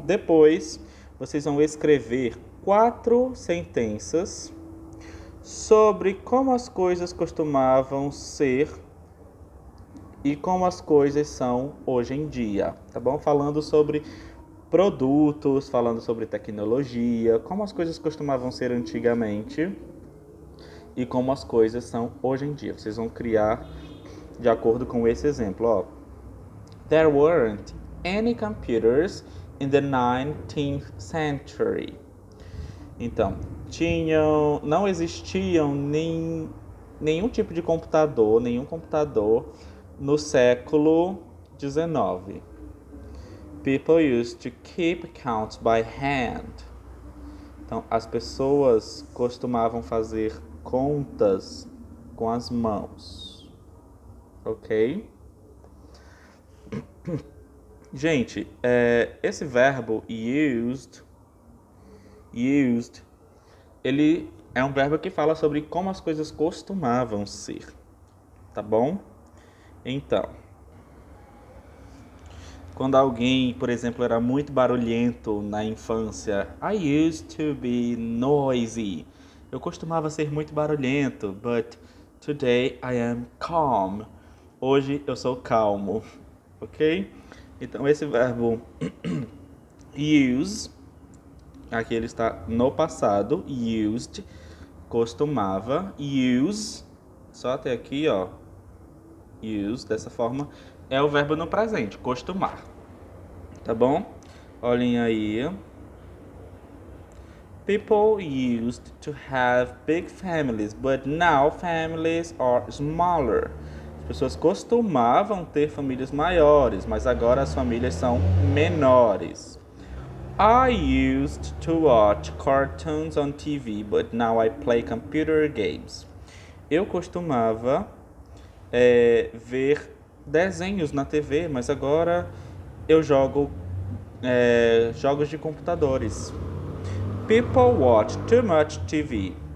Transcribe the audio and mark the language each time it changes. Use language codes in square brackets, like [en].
[pt] Depois, vocês vão escrever 4 sentenças sobre como as coisas costumavam ser e como as coisas são hoje em dia, tá bom? Falando sobre produtos, falando sobre tecnologia, como as coisas costumavam ser antigamente e como as coisas são hoje em dia. Vocês vão criar de acordo com esse exemplo, ó. [en] There weren't any computers in the 19th century. [pt] Então, não existiam nenhum tipo de computador, nenhum computador no século XIX. [en] People used to keep accounts by hand. [pt] Então, as pessoas costumavam fazer contas com as mãos. Ok? Gente, esse verbo used, ele é um verbo que fala sobre como as coisas costumavam ser, tá bom? Então, quando alguém, por exemplo, era muito barulhento na infância, [en] I used to be noisy. [pt] Eu costumava ser muito barulhento, [en] but today I am calm. [pt] Hoje eu sou calmo, ok? Então esse verbo use, aqui ele está no passado, used, costumava, use, só até aqui, ó, use, dessa forma, é o verbo no presente, costumar, tá bom? Olhem aí. [en] People used to have big families, but now families are smaller. [pt] As pessoas costumavam ter famílias maiores, mas agora as famílias são menores. [en] I used to watch cartoons on TV, but now I play computer games. [pt] Eu costumava ver desenhos na TV, mas agora eu jogo jogos de computadores. [en] People watch too much TV.